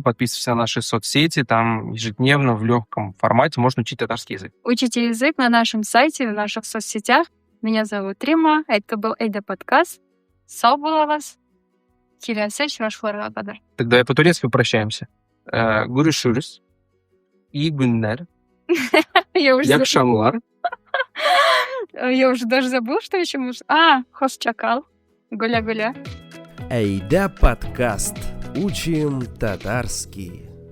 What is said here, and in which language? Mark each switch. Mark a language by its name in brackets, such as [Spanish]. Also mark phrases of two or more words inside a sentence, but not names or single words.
[Russian] Подписывайтесь на наши соцсети. Там ежедневно в легком формате можно учить татарский язык. Учите язык на нашем сайте, в наших соцсетях. Меня зовут Рима. Это был Айда подкаст. [Tatar] Сау была вас. [Russian] Тогда по-турецки прощаемся. [Turkish] Görüşürüz. İyi günler. İyi akşamlar. [Russian] Я уже даже забыл, что еще можно. [Turkish] Hoşça kal. Güle güle. [Russian] Айда подкаст. Учим татарский.